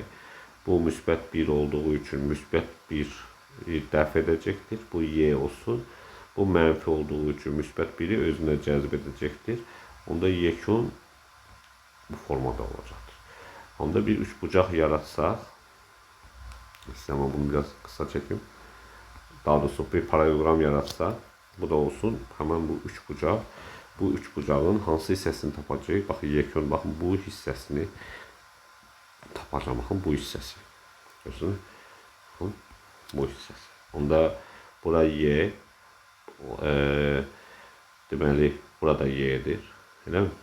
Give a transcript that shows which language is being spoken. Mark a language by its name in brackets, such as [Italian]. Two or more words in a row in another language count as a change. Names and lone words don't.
[Azerbaijani] Bu müsbət 1 olduğu üçün müsbət 1 dəf edəcəkdir. Bu Y olsun. Bu mənfi olduğu üçün müsbət 1'i özünə cəzb edəcəkdir. Onda yekun bu formada olacaqdır. Onda bir üçbucaq yaratsaq. [Turkish] Ama bunu biraz kısa çekim. [Azerbaijani] Daha doğrusu bir paralelogram yaratsaq. Bu da olsun. Hemen bu üçbucaq. Bu üçbucağın hansı hissəsini tapacağıq? Baxın, yekun, baxın bu hissəsini tapacağım. Baxın bu hissəsi. Görürsünüz? Baxın bu hissəsi. Onda bura Y. Deməli, burada Y'dir. Elə mi?